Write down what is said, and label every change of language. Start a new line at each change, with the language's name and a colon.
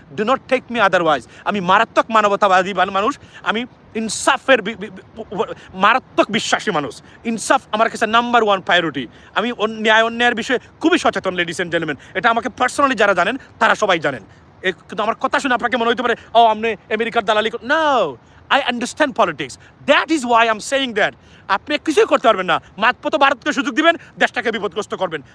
English: Do not take me otherwise.
Bangla: আমি মারাত্মক মানবতাবাদী মানুষ, আমি ইনসাফের মারাত্মক বিশ্বাসী মানুষ। ইনসাফ আমার কাছে নাম্বার 1 প্রায়োরিটি। আমি ন্যায় অন্যায়ের বিষয়ে খুবই সচেতন, লেডিস অ্যান্ড জেন্টলম্যান। এটা আমাকে পার্সোনালি যারা জানেন তারা সবাই জানেন। কিন্তু আমার কথা শুনে আপনাকে মনে হতে পারে, ও আপনি আমেরিকার দালালি।
English: নো, I understand politics. That is why I'm saying that.
Bangla: আপনি কিছুই করতে পারবেন না, মাত্র ভারতকে সুযোগ দিবেন, দেশটাকে বিপদগ্রস্ত করবেন।